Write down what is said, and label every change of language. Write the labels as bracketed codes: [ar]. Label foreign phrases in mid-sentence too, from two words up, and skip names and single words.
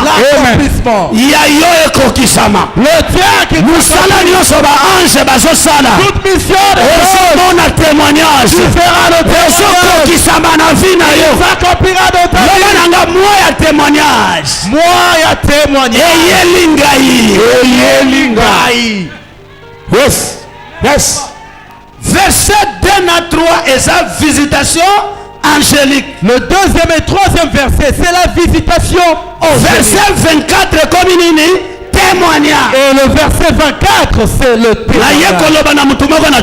[ln] Yayo ekokisama. Musala nyoso ba ange bazosala. Osomona témoignage. Esokokisama na vie na yo. Loba nanga moi ya témoignage. Eyelingai. [en] Yes. Yes. [fr] Verset 2 à 3 et sa visitation angélique. Le deuxième et troisième verset, c'est la visitation verset 24 comme une témoignage. Et le verset 24, c'est le témoignage.